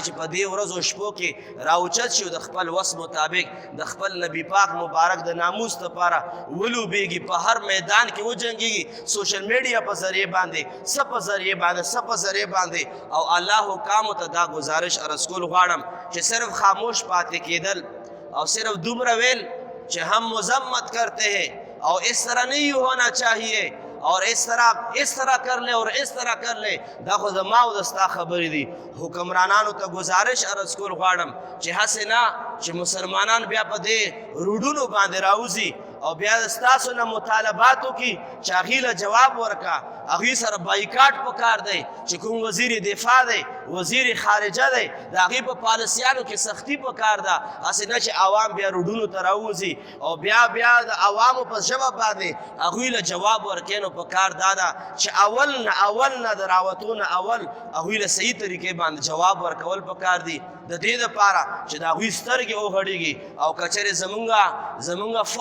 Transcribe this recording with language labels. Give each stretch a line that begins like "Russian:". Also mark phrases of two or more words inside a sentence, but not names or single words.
Pashto: چې په دې ورځو شپو کې راوچت شي او د خپل وس مطابق د خپل نبی پاک مبارک د ناموس دپاره ولوبېږي په هر میدان کې وجنګېږي سوشل میډیا په ذریعې باندې څه په ذریعې باندې او الله حکامو ته دا گزارش عرض کول غواړم چې صرف خاموش پاتې کېدل او صرف دومره ویل چې
Urdu: هم مذمت کرتے ہیں اور اس طرح نہیں ہونا چاہیے اور اس طرح کر لے اور اس طرح کر لے
Pashto: دا خو زما او دستا خبرې دي حکمرانانو ته گزارش عرض کول غواړم چې هسې نه چې مسلمانان بیا په دې روډونو باندې راوځي او بیا ستاسو نه مطالباتو کې چې هغې له جواب ورکا هغوی سره بایکاټ پکار دی چې کوم وزیر دفاع دی وزیر خارجه دی د هغې په پالیسیانو کې سختي پکار ده هسې نه چې عوام بیا روډونو ته راوځي او بیا د عوامو په ژبه باندې هغوی له جواب ورکوي نو پکار دا ده چې اول نه د راوتو نه اول هغوی له صحیح طریقې باندې جواب ورکول پکار دي د دې دپاره چې د هغوی سترګې وغړېږي او که چېرې زمونږ